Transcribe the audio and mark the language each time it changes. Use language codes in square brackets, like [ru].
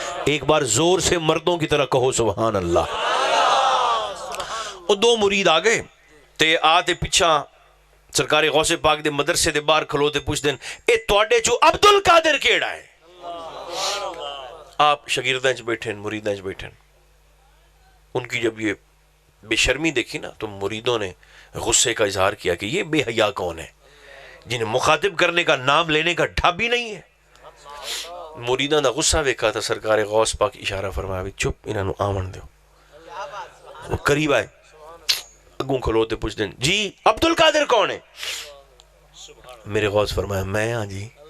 [ur] ایک بار زور سے مردوں کی طرح کہو سبحان اللہ. [pa] وہ 2 مرید آگئے تے آتے پچھا سرکار غوث پاک دے مدرسے دے باہر کھلو تے پوچھ دین اے توڑے چو عبد القادر کیڑا ہے؟ آپ شاگرداں چ بیٹھیں، مریداں چ بیٹھیں. [ur] ان کی جب یہ بے شرمی دیکھی نا تو مریدوں نے غصے کا اظہار کیا کہ یہ بے حیا کون ہے جنہیں مخاطب کرنے کا نام لینے کا ڈھب ہی نہیں ہے. [pa] مریداں دا غصہ ویکھا تھا سرکار غوث پاک اشارہ فرمایا بھی چپ انہاں نو آون دیو. [ur] وہ قریب آئے، [pa] اگوں کھلوتے پوچھ دیں جی عبد القادر کون ہے؟ میرے غوث فرمایا میں ہاں جی.